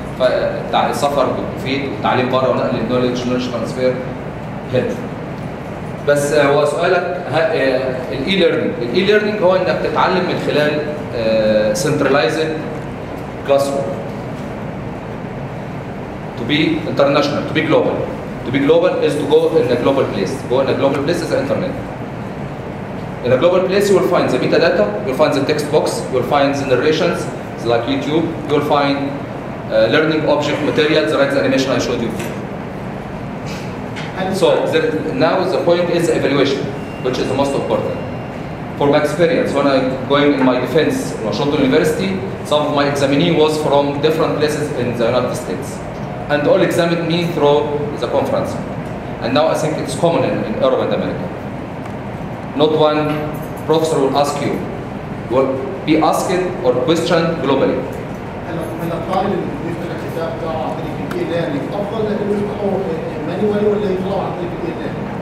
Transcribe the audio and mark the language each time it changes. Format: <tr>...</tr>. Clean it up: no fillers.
<ar>فالسفر مفيد والتعليم بره ونقل النولج ترانسفير هيلث. بس هو سؤالك الاي ليرنينج هو انك تتعلم من خلال</ar> <en>centralized classroom to be international, to be global. To be global is to go in a global place. Go in a global place is the internet. In a global place you will find the metadata, you will find the text box, you will find the narrations like YouTube, you will find learning object materials like the animation I showed you. So now the point is the evaluation, which is the most important. For my experience, when I going in my defense in Washington University, some of my examinee was from different places in the United States, and all examined me through the conference. And now I think it's common in Europe and America. Not one professor will ask you, you will be asked or questioned globally.</en> <ar>هلا الطالب اللي يفتح الكتاب تاعه عن طريق الإيلامي أفضل إنه يفتحه مانوالي ولا يقراه عن طريق الإيلامي؟</ar>